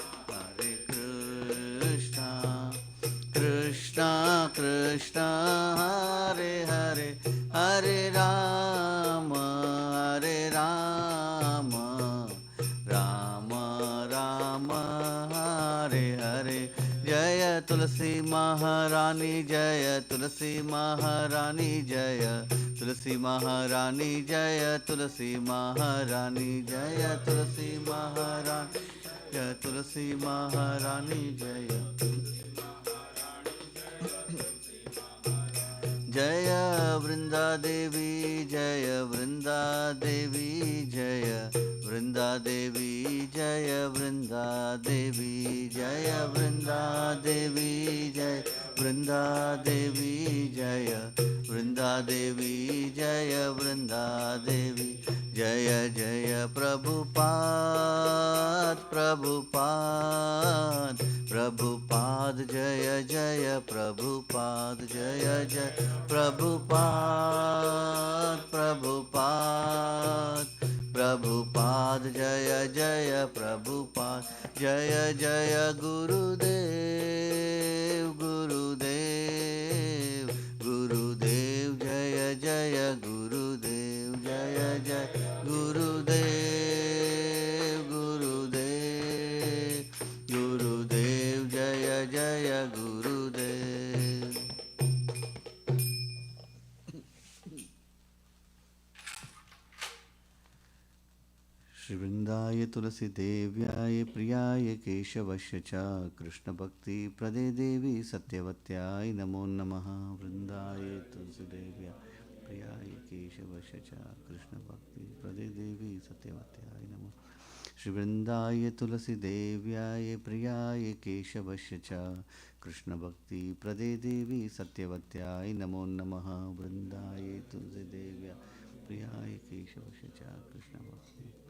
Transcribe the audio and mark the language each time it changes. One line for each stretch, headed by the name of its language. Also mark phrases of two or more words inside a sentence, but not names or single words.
Sanskrit: कृष्ण कृष्ण हरे हरे हरे राम राम राम हरे हरे
Hindi: जय तुलसी महारानी जय तुलसी महारानी जय तुलसी महारानी जय तुलसी महारानी जय तुलसी महारानी जय तुलसी महारानी जय जय वृंदा देवी जय वृंदा देवी जय वृंदा देवी जय वृंदा देवी जय वृंदा देवी जय वृंदा देवी जय वृंदा देवी जय वृंदा देवी जय जय प्रभुपाद प्रभुपाद प्रभुपाद जय जय प्रभुपाद जय जय प्रभुपाद प्रभुपाद प्रभुपाद जय जय प्रभुपाद जय जय गुरुदेव गुरुदेव गुरुदेव जय जय गुरुदेव जय जय गुरुदेव गुरुदेव गुरुदेव जय जय गुरुदेव
Sanskrit: श्री वृंदाय तुलसी देव्याय प्रियाय केशवस्य च कृष्ण भक्ति प्रदे देवी सत्यवत्याय नमो नमः वृंदाय तुलसी देव्याय प्रियाय केशवस्य च कृष्ण भक्ति प्रदे देवी सत्यवत्याय नमो श्री वृंदाय तुलसी देव्याय प्रियाय केशवस्य च कृष्ण भक्ति प्रदे देवी सत्यवत्याय नमो नमः वृंदाय तुलसी देव्याय प्रियाय केशवस्य च कृष्ण भक्ति